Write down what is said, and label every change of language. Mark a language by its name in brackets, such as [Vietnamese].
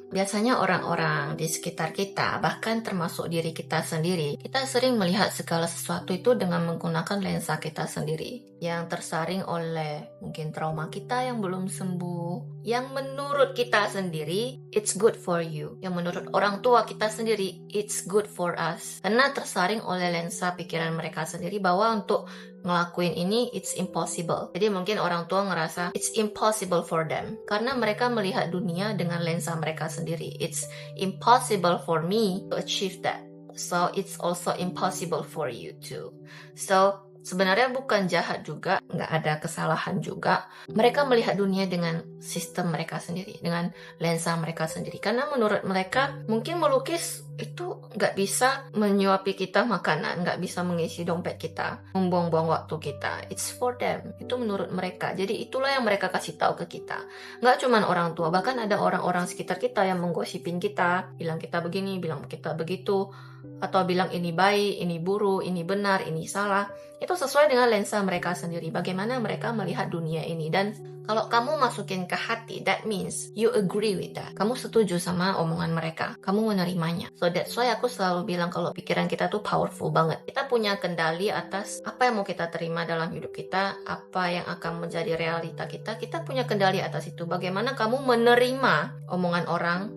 [Indonesian] Biasanya orang-orang di sekitar kita, bahkan termasuk diri kita sendiri, kita sering melihat segala sesuatu itu dengan menggunakan lensa kita sendiri, yang tersaring oleh mungkin trauma kita yang belum sembuh, yang menurut kita sendiri, [English] it's good for you. [Indonesian] Yang menurut orang tua kita sendiri, [English] it's good for us. [Indonesian] Karena tersaring oleh lensa pikiran mereka sendiri bahwa untuk ngelakuin ini, [English] it's impossible. [Indonesian] Jadi mungkin orang tua ngerasa [English] it's impossible for them. [Indonesian] Karena mereka melihat dunia dengan lensa mereka sendiri. [English] It's impossible for me to achieve that. So it's also impossible for you too. [Indonesian] So sebenarnya bukan jahat juga, nggak ada kesalahan juga. Mereka melihat dunia dengan sistem mereka sendiri, dengan lensa mereka sendiri. Karena menurut mereka, mungkin melukis itu nggak bisa menyuapi kita makanan, nggak bisa mengisi dompet kita, membuang-buang waktu kita. [English] It's for them. [Indonesian] Itu menurut mereka. Jadi itulah yang mereka kasih tahu ke kita. Nggak cuma orang tua, bahkan ada orang-orang sekitar kita yang menggosipin kita, bilang kita begini, bilang kita begitu, atau bilang ini baik, ini buruk, ini benar, ini salah. Itu sesuai dengan lensa mereka sendiri, bagaimana mereka melihat dunia ini. Dan kalau kamu masukin ke hati, [English] that means you agree with that. [Indonesian] Kamu setuju sama omongan mereka, kamu menerimanya. [English] So that's why [Indonesian] aku selalu bilang kalau pikiran kita tuh powerful banget. Kita punya kendali atas apa yang mau kita terima dalam hidup kita, apa yang akan menjadi realita kita. Kita punya kendali atas itu. Bagaimana kamu menerima omongan orang.